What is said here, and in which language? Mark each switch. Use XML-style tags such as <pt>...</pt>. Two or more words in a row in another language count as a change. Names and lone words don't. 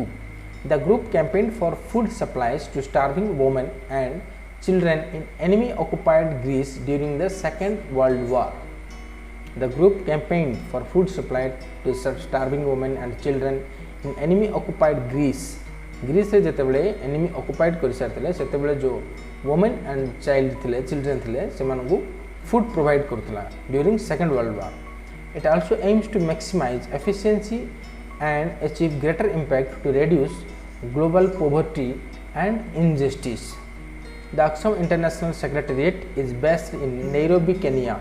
<en>The group campaigned for food supplies to starving women and children in enemy occupied Greece during the Second World War. The group campaigned for food supply to starving women and children in enemy occupied Greece. Greece</en> <or>ରେ ଯେତେବେଳେ</or> <en>enemy occupied</en> <or>କର ସାରଥିଲେ ସେତେବେଳେ ଯୋ</or> <en>women and children</en> <or>ଥିଲେ ସେମାନକୁ</or> <en>food provide करथला during Second World War. It also aims to maximize efficiency and achieve greater impact to reduce global poverty and injustice. The Aksham International Secretariat is based in Nairobi, Kenya.</en>